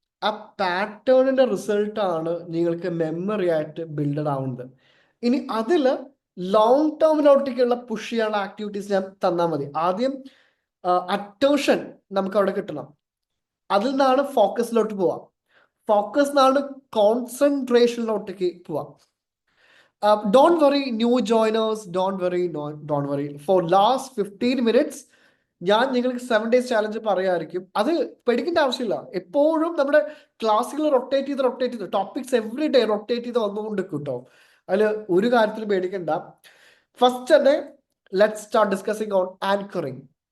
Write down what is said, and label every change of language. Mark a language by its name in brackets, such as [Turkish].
[Malayalam] ആ പാറ്റേണിന്റെ റിസൾട്ട് ആണ് നിങ്ങൾക്ക് മെമ്മറി ആയിട്ട് ബിൽഡഡ് ആവുന്നത്. ഇനി അതിൽ ലോങ് ടേമിലോട്ടേക്കുള്ള പുഷ് ചെയ്യാനുള്ള ആക്ടിവിറ്റീസ് ഞാൻ തന്നാൽ മതി. ആദ്യം അറ്റൻഷൻ നമുക്ക് അവിടെ കിട്ടണം, അതിൽ നിന്നാണ് ഫോക്കസിലോട്ട് പോവാം, ഫോക്കസ് നിന്നാണ് കോൺസെൻട്രേഷനിലോട്ടേക്ക് പോവാം. [English] Don't worry, new joiners, don't worry. For last 15 minutes [Malayalam] ഞാൻ നിങ്ങൾക്ക് 7 days ചാലഞ്ച് പറയായിരിക്കും. അത് പേടിക്കേണ്ട ആവശ്യമില്ല. എപ്പോഴും നമ്മുടെ ക്ലാസ്സുകൾ റൊട്ടേറ്റ് ചെയ്ത് ടോപ്പിക്സ് എവറി ഡേ റൊട്ടേറ്റ് ചെയ്ത് വന്നുകൊണ്ട് കേട്ടോ. അതിൽ ഒരു കാര്യത്തിലും പേടിക്കണ്ട. ഫസ്റ്റ് തന്നെ [English] Let's start discussing on anchoring.